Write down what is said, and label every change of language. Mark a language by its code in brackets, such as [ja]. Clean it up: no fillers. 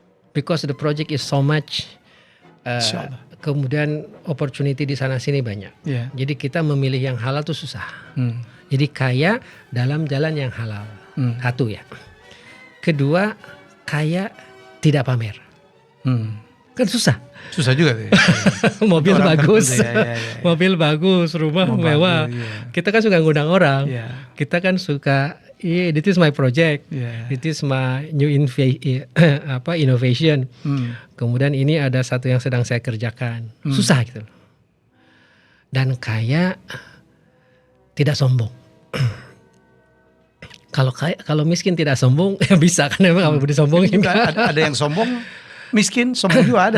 [en] Because the project is so much. [id] Kemudian opportunity di sana sini banyak. [en] Yeah. [id] Jadi kita memilih yang halal tuh susah. Jadi kaya dalam jalan yang halal. Satu ya. Kedua, kaya tidak pamer. Kan susah. Susah juga tuh. Mobil bagus, ya. mobil bagus, rumah mewah. Bagus, yeah. Kita kan suka ngundang orang. [en] Yeah. [id] Kita kan suka, [en] this is my project, this is my new innovation. [id] Kemudian ini ada satu yang sedang saya kerjakan. Susah gitu. Dan kaya tidak sombong. Kalau miskin tidak sombong, ya bisa kan, memang apa disombongin. Ada yang sombong, miskin, sombong juga ada.